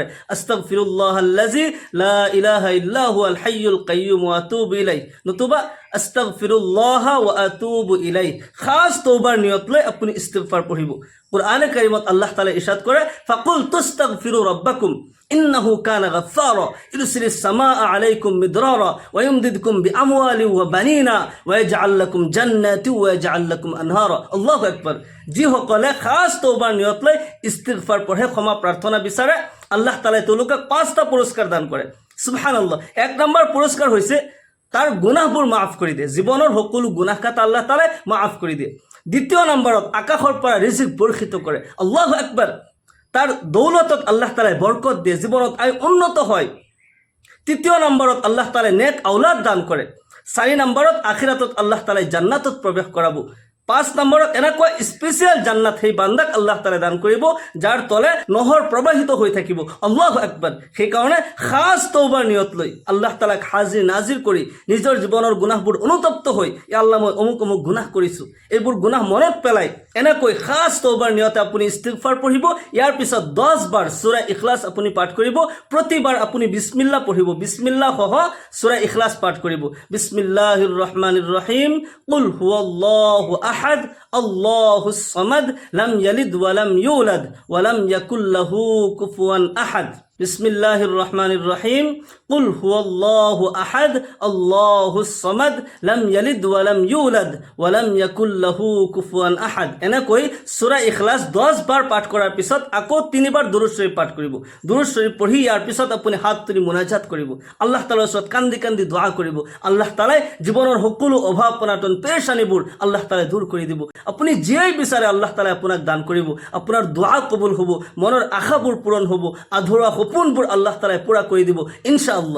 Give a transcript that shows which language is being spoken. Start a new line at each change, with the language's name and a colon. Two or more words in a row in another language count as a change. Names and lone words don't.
Arabic: أستغفر الله الذي لا إله إلا هو الحي القيوم وأتوب إليه, নতুবা أستغفر الله وأتوب إليه.
Assamese: খাস তওবার নিয়ত লৈ আপুনি ইস্তিগফাৰ পঢ়িব। কুরআনে কারীমত আল্লাহ তাআলা ইরশাদ করে,
Arabic: فقلت استغفروا ربكم إنه كان غفارا يرسل السماء عليكم مدرارا ويمددكم بأموال وبنين ويجعل لكم جنات ويجعل لكم أنهارا. الله أكبر.
Assamese: যিসকলে খাস তওবার নিয়ত লৈ ইস্তিগফার পঢ়ে, ক্ষমা প্ৰাৰ্থনা বিচাৰে, আল্লাহ তাআলাই তেওঁলোকক 5টা পুৰস্কাৰ দান কৰে। সুবহানাল্লাহ। 1 নম্বৰ পুৰস্কাৰ হৈছে তাৰ গুনাহবোৰ মাফ কৰি দিয়ে। জীৱনৰ সকলো গুনাহ কাটা আল্লাহ তাআলাই মাফ কৰি দিয়ে। 2য় নম্বৰত আকাশৰ পৰা ৰিজিক বৰ্ষিত কৰে।
Arabic: الله أكبر.
Assamese: তাৰ দৌলতত আল্লাহ তাআলাই বৰকত দিয়ে, জীৱনত আয় উন্নত হয়। 3য় নম্বৰত আল্লাহ তাআলাই নেক আওলাদ দান কৰে। 4 নম্বৰত আখিৰাতত আল্লাহ তাআলাই জান্নাতত প্ৰৱেশ কৰাব। 5 নম্বৰত এনেকুৱা স্পেচিয়েল জান্নাত সেই বান্দাক আল্লাহ তাআলাই দান কৰিব, যাৰ তলে নহৰ প্ৰবাহিত হৈ থাকিব।
Arabic: الله أكبر.
Assamese: সেইকাৰণে খাস তওবার নিয়ত লৈ আল্লাহ তাআলাক হাজিৰ নাজিৰ কৰি নিজৰ জীৱনৰ গুনাহবোৰ অনুতপ্ত হৈ, ইয়া আল্লাহ মই অমুক অমুক গুনাহ কৰিছোঁ, এইবোৰ গুনাহ মনত পেলাই এনেকৈ খাস তওবার নিয়তে আপুনি ইস্তিগফাৰ পঢ়িব। ইয়াৰ পিছত 10 বাৰ সূৰা ইখলাছ আপুনি পাঠ কৰিব। প্ৰতিবাৰ আপুনি বিসমিল্লাহ পঢ়িব। বিসমিল্লাহ সহ সূৰা ইখলাছ পাঠ কৰিব।
Arabic: بسم الله الرحمن الرحيم قل هو الله أحد الله الصمد لم يلد ولم يولد ولم يكن له كفوا أحد. بسم الله الرحمن الرحيم. قل هو الله أحد الله الصمد لم يلد ولم يولد ولم يكن له كفوا أحد.
Assamese: এনেকৈ সূরা ইখলাস 10 বাৰ পাঠ কৰাৰ পিছত আকৌ 3 বাৰ দুৰুদ শৰীফ পাঠ কৰিব। দুৰুদ শৰীফ পঢ়ি ইয়াৰ পিছত আপুনি হাত তুলি মুনাজাত কৰিব, আল্লাহ তাআলাৰ ওচৰত কান্দি কান্দি দোয়া কৰিব। আল্লাহ তাআলাই জীৱনৰ সকলো অভাৱ অনাটন পেৰেশানিবোৰ আল্লাহ তাআলাই দূৰ কৰি দিব। আপুনি যিয়েই বিচাৰে আল্লাহ তাআলাই আপোনাক দান কৰিব। আপোনাৰ দোয়া কবুল হ'ব, মনৰ আশাবোৰ পূৰণ হ'ব, আধৰুৱা সপোনবোৰ আল্লাহ তাআলাই পুৰা কৰি দিব ইনশাআল্লাহ।